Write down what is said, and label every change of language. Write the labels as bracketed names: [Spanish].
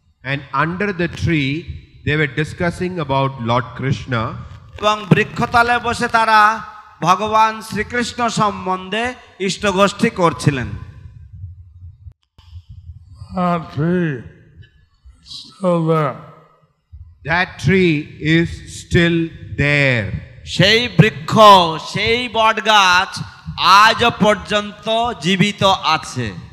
[English] And under the tree, they were discussing about Lord Krishna. [Bangla] এবং বৃক্ষতলে বসে তারা ভগবান শ্রীকৃষ্ণ সম্বন্ধে ইষ্টগোষ্ঠী করছিলেন। [English] That tree is still there. That tree is still there. [Bangla] সেই বৃক্ষ, সেই বটগাছ আজও পর্যন্ত জীবিত আছে।